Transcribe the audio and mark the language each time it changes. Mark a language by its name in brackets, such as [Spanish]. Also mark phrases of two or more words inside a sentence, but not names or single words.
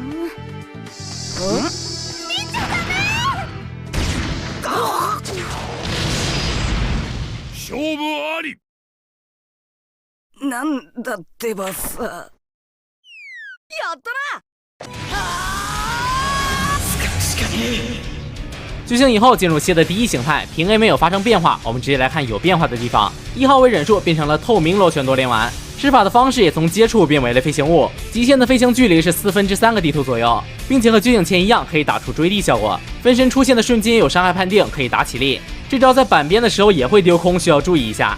[Japanese] 見ちゃダメ。勝負あり。なんだってばさ。やったな！しかね。 [Chinese] 觉醒以后进入蝎的第1形态，平 A 没有发生变化，我们直接来看有变化的地方。1号位忍术变成了透明螺旋多连丸，施法的方式也从接触变为了飞行物，极限的飞行距离是3/4个地图左右，并且和觉醒前一样可以打出追地效果。分身出现的瞬间有伤害判定，可以打起立。这招在板边的时候也会丢空，需要注意一下。